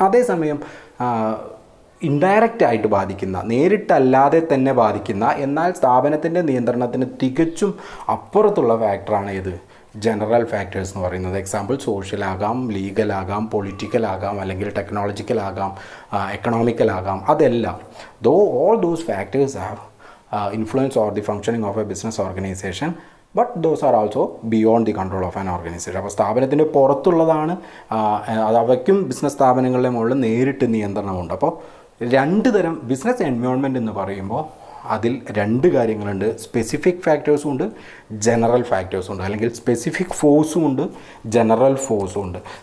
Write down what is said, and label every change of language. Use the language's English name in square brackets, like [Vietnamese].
[Malayalam] അതേസമയം ഇൻഡയറക്റ്റായിട്ട് ബാധിക്കുന്ന, നേരിട്ടല്ലാതെ തന്നെ ബാധിക്കുന്ന, എന്നാൽ സ്ഥാപനത്തിൻ്റെ നിയന്ത്രണത്തിന് തികച്ചും അപ്പുറത്തുള്ള ഫാക്ടറാണ് ഏത്, ജനറൽ ഫാക്ടേഴ്സ് എന്ന് പറയുന്നത്. എക്സാമ്പിൾ സോഷ്യൽ ആകാം, ലീഗൽ ആകാം, പൊളിറ്റിക്കൽ ആകാം, അല്ലെങ്കിൽ ടെക്നോളജിക്കൽ ആകാം, എക്കണോമിക്കൽ ആകാം. അതെല്ലാം [English] all those factors have influence or the functioning of a business organization, but those are also beyond the control of an organization. [Malayalam] അപ്പോൾ സ്ഥാപനത്തിൻ്റെ പുറത്തുള്ളതാണ്, അത് അവയ്ക്കും ബിസിനസ് സ്ഥാപനങ്ങളുടെ മുകളിൽ നേരിട്ട് നിയന്ത്രണമുണ്ട്. അപ്പോൾ രണ്ട് തരം ബിസിനസ് എൻവയോൺമെൻറ്റ് എന്ന് പറയുമ്പോൾ അതിൽ രണ്ട് കാര്യങ്ങളുണ്ട്. സ്പെസിഫിക് ഫാക്ടേഴ്സും ഉണ്ട്, ജനറൽ ഫാക്ടേഴ്സും ഉണ്ട്. അല്ലെങ്കിൽ സ്പെസിഫിക് ഫോഴ്സും ഉണ്ട്, ജനറൽ ഫോഴ്സും ഉണ്ട്.